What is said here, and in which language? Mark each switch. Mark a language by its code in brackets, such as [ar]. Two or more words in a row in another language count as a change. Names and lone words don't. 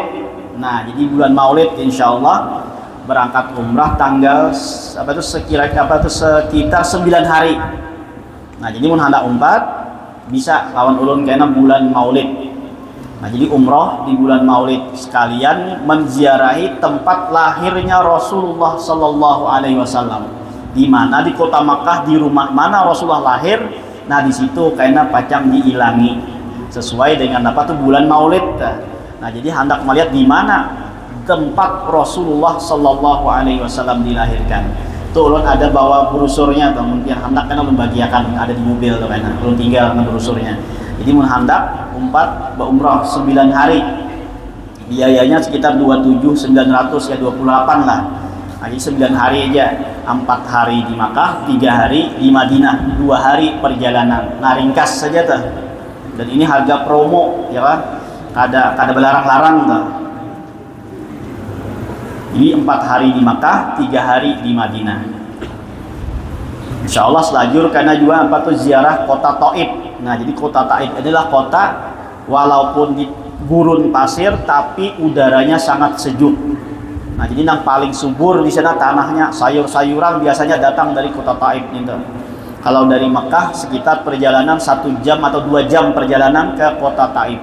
[bjn] Nah jadi bulan Maulid insyaallah berangkat umrah tanggal apa tuh sekitar 9 hari. Nah jadi mun hendak umpat bisa lawan ulun kaina bulan Maulid. Nah jadi umroh di bulan Maulid sekalian menziarahi tempat lahirnya Rasulullah [ar] صلى الله عليه وسلم. [bjn] Di mana di kota Makkah, di rumah mana Rasulullah lahir. Nah di situ kaina pacang diilangi sesuai dengan apa tuh bulan Maulid. Nah jadi hendak melihat di mana tempat Rasulullah [ar] صلى الله عليه وسلم [bjn] dilahirkan. Tuh ulun ada bawa brosurnya tuh, mungkin hendak kan membagiakan ada di mobil tuh kan. Ulun tinggal dengan brosurnya. Jadi mun hendak umpat umrah 9 hari. Biayanya sekitar 27.900 ya 28 lah. Nah, jadi 9 hari aja, 4 hari di Makkah, 3 hari di Madinah, 2 hari perjalanan. Nah ringkas saja tuh. Dan ini harga promo ya kan, kada belarang-larang tuh. Jadi 4 hari di Makkah, 3 hari di Madinah. [ar] إن شاء الله [bjn] selajur karena juga apa tuh ziarah kota Taif. Nah jadi kota Taif adalah kota walaupun di gurun pasir tapi udaranya sangat sejuk. Nah jadi yang paling subur di sana tanahnya, sayur-sayuran biasanya datang dari kota Taif itu. Kalau dari Mekah sekitar perjalanan 1 jam atau 2 jam perjalanan ke kota Taif.